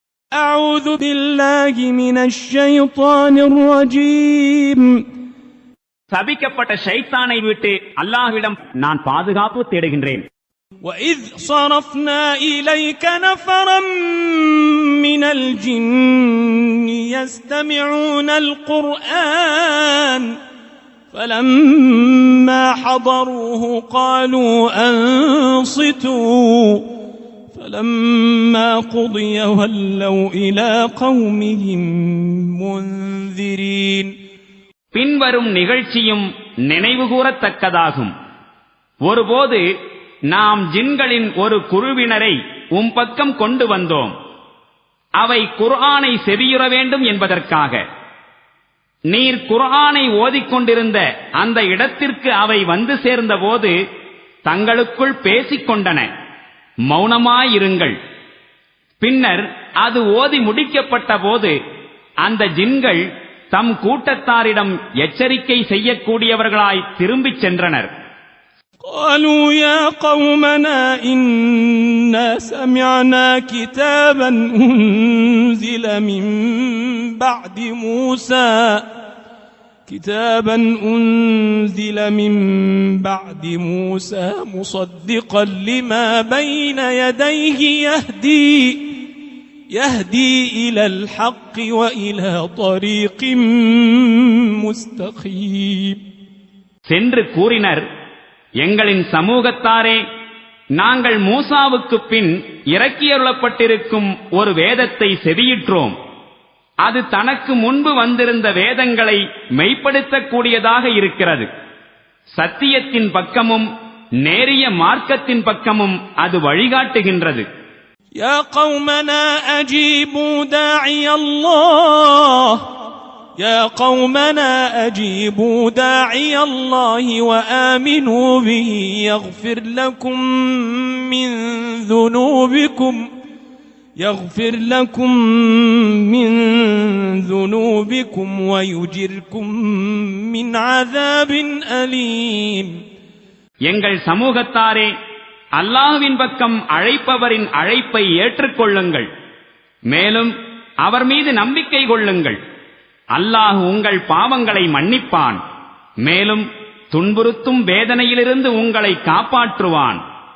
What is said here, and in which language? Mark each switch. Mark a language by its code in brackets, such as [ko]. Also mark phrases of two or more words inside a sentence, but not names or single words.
[ar] أعوذ بالله من الشيطان الرجيم. [ta] சபிக்கப்பட்ட ஷைத்தானை விட்டு அல்லாஹ்விடம் நான் பாதுகாப்பு தேடுகின்றேன். [ar] وَإِذْ صَرَفْنَا إِلَيْكَ نَفَرًا مِنَ الْجِنِّ يَسْتَمِعُونَ الْقُرْآنَ فَلَمَّا حَضَرُوهُ قَالُوا أَنصِتُوا فَلَمَّا قُضِيَ وَلَّوْا إِلَى قَوْمِهِمْ مُنذِرِينَ. [ta] பின்வரும் நிகழ்ச்சியும் நினைவுகூரத்தக்கதாகும். ஒருபோது நாம் ஜின்களின் ஒரு குழுவினரை பக்கம் கொண்டு வந்தோம். அவை குர்ஆனை செவியுற வேண்டும் என்பதற்காக. நீர் குர்ஆனை ஓதிக்கொண்டிருந்த அந்த இடத்திற்கு அவை வந்து சேர்ந்தபோது தங்களுக்குள் பேசிக் கொண்டன, மௌனமாயிருங்கள். பின்னர் அது ஓதி முடிக்கப்பட்ட போது அந்த ஜின்கள் தம் கூட்டத்தாரிடம் எச்சரிக்கை செய்யக்கூடியவர்களாய் திரும்பிச் சென்றனர். [ar] قالوا يا قومنا إنا سمعنا كتابا أنزل من بعد موسى مصدقا لما بين يديه يهدي إلى الحق وإلى طريق مستقيم. [ta] சென்று கூறினர், எங்களின் சமூகத்தாரே, நாங்கள் மூசாவுக்கு பின் இறக்கியருளப்பட்டிருக்கும் ஒரு வேதத்தை செவியிற்றோம். அது தனக்கு முன்பு வந்திருந்த வேதங்களை மெய்ப்படுத்தக்கூடியதாக இருக்கிறது. சத்தியத்தின் பக்கமும் நேரிய மார்க்கத்தின் பக்கமும் அது வழிகாட்டுகின்றது. [ar] يا قومنا أجيبوا داعي الله وآمنوا به يغفر لكم من ذنوبكم ويجركم من عذاب أليم. [ta] எங்கள் சமூகத்தாரே, அல்லாஹ்வின் பக்கம் அழைப்பவரின் அழைப்பை ஏற்றுக்கொள்ளுங்கள். மேலும் அவர் மீது நம்பிக்கை கொள்ளுங்கள். அல்லாஹ் உங்கள் பாவங்களை மன்னிப்பான். மேலும் துன்புறுத்தும் வேதனையிலிருந்து உங்களை காப்பாற்றுவான்.